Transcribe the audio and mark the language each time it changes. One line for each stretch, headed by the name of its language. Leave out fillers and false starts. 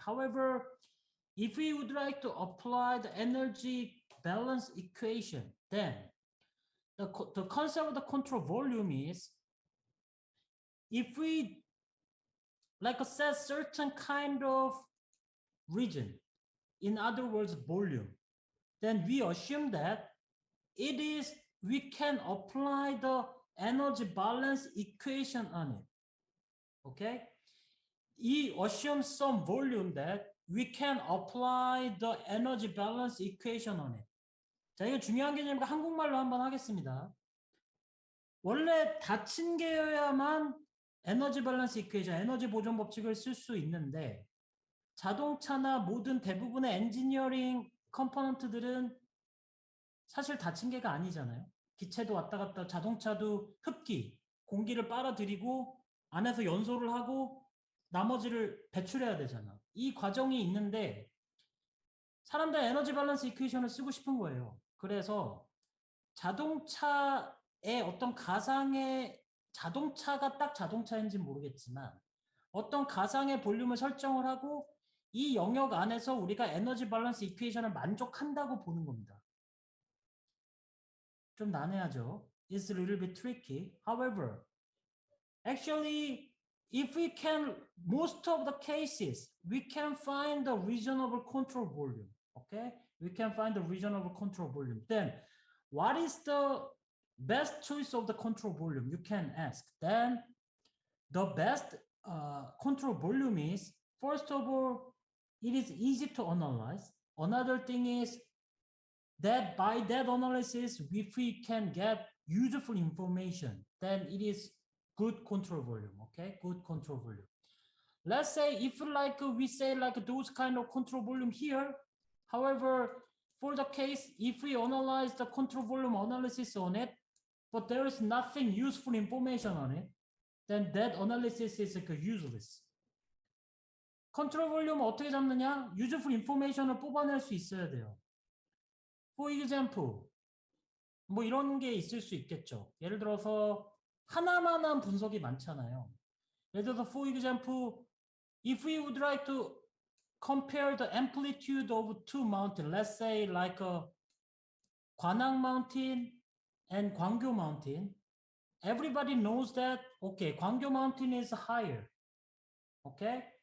English: However, if we would like to apply the energy balance equation, then the concept of the control volume is if we like set certain kind of region, in other words, volume, then we assume that it is we can apply the energy balance equation on it. Okay, he assumes some volume that we can apply the energy balance equation on it.
Korean: 자, 이거 중요한 개념이니까 한국말로 한번 하겠습니다. 원래 닫힌 개여야만 에너지 밸런스 이퀘이션, 에너지 보존 법칙을 쓸 수 있는데 자동차나 모든 대부분의 엔지니어링 컴포넌트들은 사실 닫힌 개가 아니잖아요. 기체도 왔다 갔다, 자동차도 흡기, 공기를 빨아들이고 안에서 연소를 하고 나머지를 배출해야 되잖아. 이 과정이 있는데 사람들 에너지 밸런스 이퀘이션을 쓰고 싶은 거예요. 그래서 자동차의 어떤 가상의 자동차가 딱 자동차인지는 모르겠지만 어떤 가상의 볼륨을 설정을 하고 이 영역 안에서 우리가 에너지 밸런스 이퀘이션을 만족한다고 보는 겁니다. 좀 난해하죠.
English: It's a little bit tricky. However, actually, if we can, most of the cases, we can find the reasonable control volume. Okay, we can find the reasonable control volume. Then, what is the best choice of the control volume? You can ask. Then, the best control volume is, first of all, it is easy to analyze. Another thing is that by that analysis, if we can get useful information, then it is good control volume. Okay, good control volume. Let's say if like we say like those kind of control volume here. However, for the case if we analyze the control volume analysis on it, but there is nothing useful information on it, then that analysis is like useless.
Korean: 컨트롤 볼륨을 어떻게 잡느냐?
English: useful information
Korean: 을 뽑아낼 수 있어야 돼요.
English: For example,
Korean: 뭐 이런 게 있을 수 있겠죠. 예를 들어서 하나만한 분석이 많잖아요. 예를 들어서
English: for example, if we would like to compare the amplitude of two mountains, let's say like Kwanang Mountain and Gwangyo Mountain, everybody knows that, okay, Gwangyo Mountain is higher, okay?